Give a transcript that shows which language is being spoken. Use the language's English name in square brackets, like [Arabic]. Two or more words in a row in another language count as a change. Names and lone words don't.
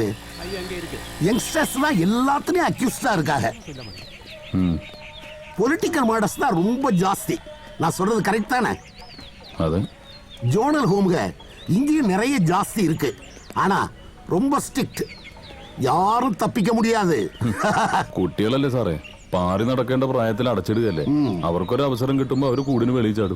[Tamil] யங்ஸ்டர்ஸ்லாம் எல்லாத்துலயும் அக்யூஸ்டா இருக்காங்க. [English] political murders [Tamil] தான் ரொம்ப ஜாஸ்தி. நான் சொல்றது கரெக்ட் தானே? [Malayalam] അതെ. [English] zonal homes [Tamil] இங்கேயும் நிறைய ஜாஸ்தி இருக்கு. ஆனா ரொம்ப ஸ்ட்ரிக்ட். யாரும் தப்பிக்க முடியாது. [Malayalam] കുട്ടികളല്ലേ സാറേ, പാറി നടക്കേണ്ട പ്രായത്തിൽ അടച്ചിടുകയല്ലേ. അവർക്കൊരു അവസരം കിട്ടുമ്പോ അവര് കൂടിന് വെളിച്ചാടും.